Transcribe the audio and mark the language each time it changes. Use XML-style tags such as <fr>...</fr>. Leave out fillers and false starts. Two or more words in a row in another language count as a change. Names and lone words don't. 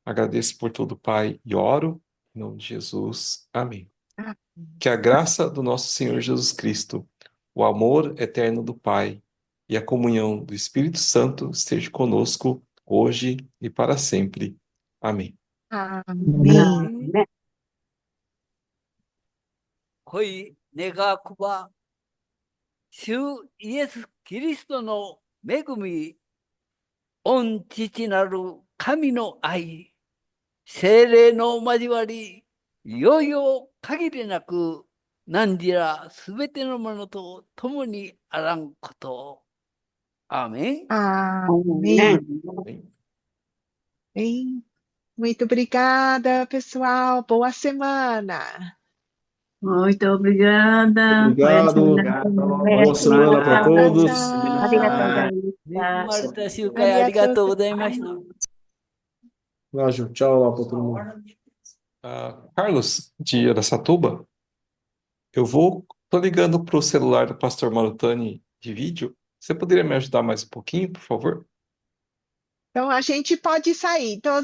<pt>Agradeço por tudo, Pai, e oro em nome de Jesus. Amém. Que a graça do nosso Senhor Jesus Cristo, o amor eterno do Pai e a comunhão do Espírito Santo esteja conosco hoje e para sempre. Amém. Amém. ね。</pt> <ja>恋願わくば、主イエス・キリストの恵み、御父なる神の愛、聖霊の交わり、いよいよ限りなく、何時らすべてのものと共にあらんことを。アーメン。</ja> <pt>Amém. Amém. Bem, muito obrigada, pessoal. Boa semana. Muito obrigada. Obrigado. Boa semana para todos.</pt> <ja>ありがとうござい恵まました。れた集会ありがとうございました。</ja> <pt>Nájio, tchau lá para todo mundo. Carlos, de Araçatuba, tô ligando para o celular do pastor Marutani de vídeo. Você poderia me ajudar mais um pouquinho, por favor? Então, a gente pode sair.</pt>